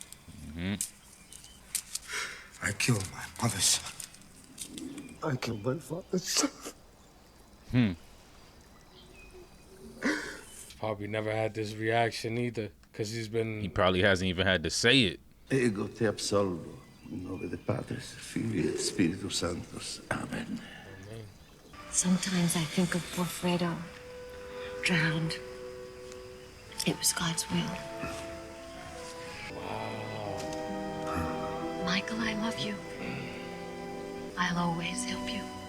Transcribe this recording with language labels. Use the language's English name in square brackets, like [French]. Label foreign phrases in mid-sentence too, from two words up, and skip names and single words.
[English] I killed my mother's son. I killed my father's son. Probably never had this reaction either, because he's been. He probably hasn't even had to say it. [Latin] Ego te absolvo. [Italian] In nome del Padre, [Latin] Filio et Spiritus Sanctus. Amen. [English] Sometimes I think of poor Fredo, drowned. It was God's will. Michael, I love you. I'll always help you.